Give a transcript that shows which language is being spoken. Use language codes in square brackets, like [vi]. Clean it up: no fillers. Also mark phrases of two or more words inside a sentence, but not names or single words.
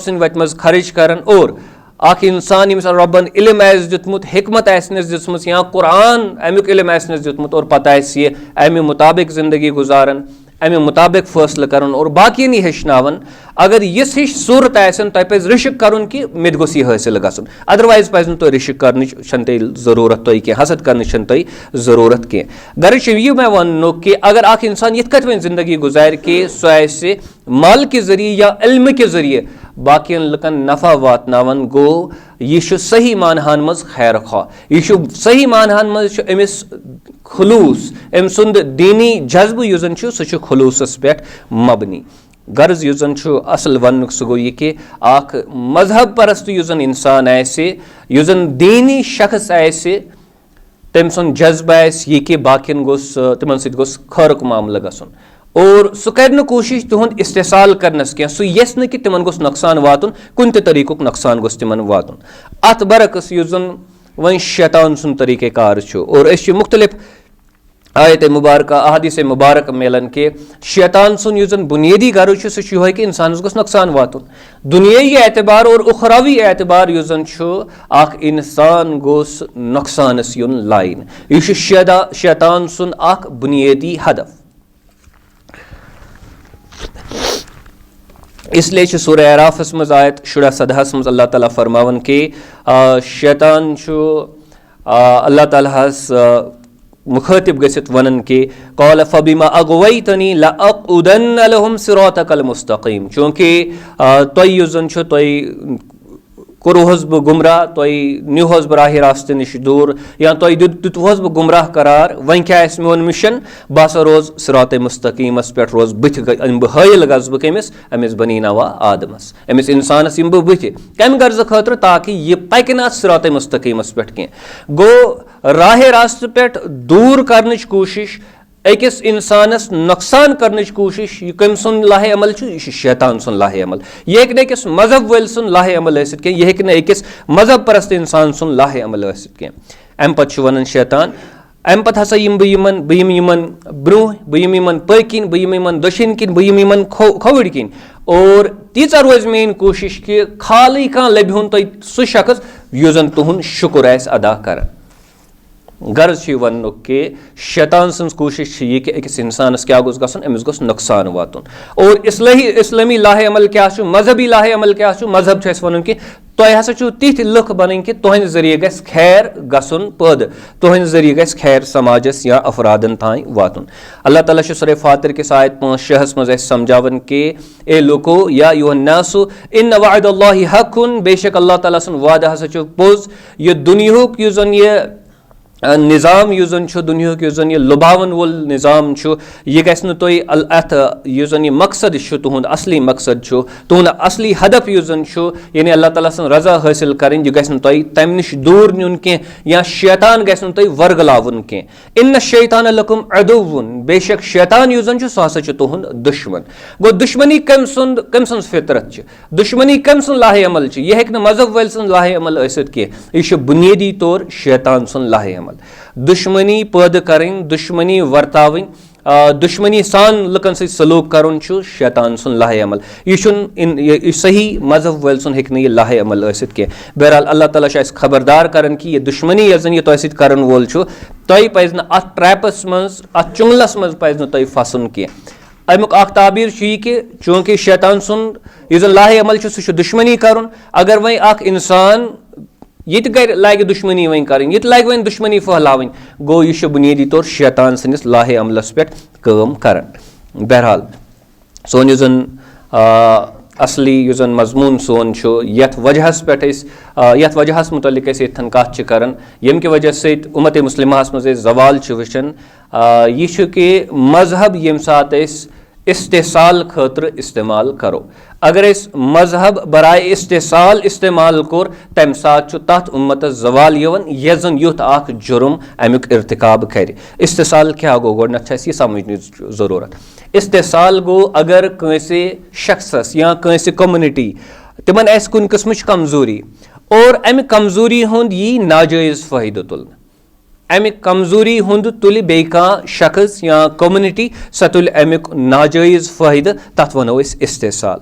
[ks] सिंद वत मज खर्च करन और इंसान यमिस रबन इल्म दितमुत हिकमत दितमुत या कुरान अमुक इल्म दितमुत और पत अमि मुताबिक जिंदगी गुजारन अमि मुताबिक फैसले करन और बाकियन यह हेचनावन अगर यस हिश सूरत तुम पे रिशिक करुन कि मे गोस यह हासिल गन अदरवाइज पज तुम रिशिक कर जरूरत तुम कह हसद कर तुम जरूरत कह गर्ज यह मे वन कि अगर इंसान ये कत जिंदगी गुजार कि सह [ur] مال کے ذریعے یا علم کے ذریعے [ks] बाकियन लुकन नफा वातनावन गो यह सही मानहान मज खैर खा यह सही मानहान मज अमिस खलूस अम सुंद दीनी जज्ब युस जन सह खलूसस पे मबनी गर्ज युस जन असल वन सह गो यह कि मजहब परस्त युस जन इंसान युस जन दीनी शख्स तम सुंद जज्ब यह कि बाकियन गोस तिमन सत गोस खैरुक मामला गसन और सह कर कोशिश तुहद इस्तेसाल करनस कह सह यस न कि तिमन गोस नुकसान वातुन कुन ते तरीकुक नुकसान गोस तिमन वातुन अत बरकस युस जन वन शैतान सुंद तरीक़ेकार और अस मुख्तलिफ आयत मुबारक अहादीस मुबारक मिलन के शैतान सुन युस जन बुनियादी गर्ज सह कि इंसानस गोस नुकसान वातुन दुनियाई एतबार और उखरावी एतबार युस जन इंसान गोस नुकसानस युन लाइन यह शैतान सुन बुनियादी हदफ इसलिए सूरह अराफस मज आयत शुरा सदहस मज अल्लाह ताला फरमावन के शैतान अल्लाह ताला मुखातिब गसित वनन के कौल [ar] فبما أغويتني لأقعدن لهم صراطك المستقيم [ks] चूँकि तुम युस जन तुम कोरुहस बह गुमराह तुम नुहस बह राह रास्त नश दूर या तुम दितुहस बह गुमराह करार वन क्या मोन मिशन बह हसा रोज सिरात मुस्तकीमस पे रोज बुथ बह हायल गस बह कमिस अमिस बनी नवा आदमस अमिस इंसानस यम बह बुथ कम गर्ज खतर ताकि यह पक न सिरात मुस्तकीमस पे कह गो राह रास्त पे दूर करने कोशिश अकिस इंसानस नुकसान करने कोशिश यह कम सुन लाह अमल यह शैतान सुन लाह अमल यह हेक अकिस मजहब वल सुन लाह अमल कह यह हेक अकिस मजहब परस्त इंसान सुन लाह अमल कह अम पे वन शैतान अम पे हसा बह यमन ब्रोह बह यमन पकिन बह यमन दशिन किन बह यमन खवड़ किन और तीचा रोज मेन कोशिश कि खाली कह लभ्युन तुम सह शख्स युस जन तुहद शुक्र अदा कर गर्ज वन कि शैतान सन्स कोशिश यह कि अकिस इंसानस क्या गोस गसन अमिस गोस नुकसान वातुन। और इस्लामी लाहे अमल क्या मजहबी लाहे अमल क्या मजहब वन कि तुम हसा तिथ लुख बन कि तुहद जरिए गस खैर गसन पद तुहद जरिए गस खैर समाजस या अफरादन तान वातुन। अल्लाह ताला सूरह फातिर के आयत 5-6 मज समझावन कि ए लोको [ar] يا أيها الناس إن وعد الله حق, [ks] बेशक अल्लाह ताला सुन वादा हसा पोज यह दुनियाहुक युस जन यह निज़ाम युस जन दुनियाहुक युस जन यह लुभावन वोल निज़ाम यह गस न तुह अथ युस जन यह मकसद तुहद असली मकसद तुहद असली हदफ युस जन यानी अल्लाह ताला सन रजा हासिल करें यह गस न तुह तम निश दूर नुन कह या शैतान गस न तुह वर्गलावन कह। [ar] إن شيطان لكم عدو, [ks] बेशक शैतान युस जन सह हसा तुहद दुश्मन। गो दुश्मनी कम सुन फितरत दुश्मनी कम सुन लाहे अमल यह हेक न मजहब वाल सुन लाहे अमल आसित कह यह बुनियादी तौर शैतान सुन लाहे अमल। [ur] دشمنی پیدا کریں, [ks] दुश्मनी वर्तावन, दुश्मनी सान लुकन से सलूक करुन शैतान सुन लाहे अमल। यह सही मजहब वाल सुन हेक यह लाहे अमल आसित कह। बहरहाल अल्लाह ताला खबरदार करन कि यह दुश्मनी यह यह तुह करन वोल तुह पज न अत ट्रैपस मज अत चुंगलस मज पज न तुह फसन कह। अमुक ताबीर कि चूंकि शैतान सुन यह लाहे अमल सह दुश्मनी करुन, अगर वह अख इंसान ये लाग दुश्मनी वन कर लाग वन दुश्मनी फहलावन गो यह बुनियादी तौर शैतान सनिस लाहे अमलस पे काम कर। बहरहाल सोन युस असली युस मजमून सोन यथ वजहस पे यथ वजहस मुतलिक यथन कथ कर यम कि वजह से उम्मत मुस्लिमास मज जवाल वचन यह कि मजहब यम सात इस्तेसाल खतर इस्तेमाल करो। अगर मजहब बराए इस्तेसाल इस्तेमाल कोर तम सात तथ उम्मत जवाल यवन यह जन युथ अख जुर्म अमुक इर्तिकाब कर। इस्तेसाल क्या गो गोडनथ यह समझने जरूरत। इस्तेसाल गो अगर कंसे शख्सस या कंसे कम्युनिटी तिमन आस कुन किस्मच कमजोरी और अमि कमजोरी हुंद यी नाजायज फायदे तुल अमिक कमजोरी हुंद तुल बे शख्स या कम्युनिटी सह तुल अमुक नाजायज फायदे तथ वनो इस्तेसाल।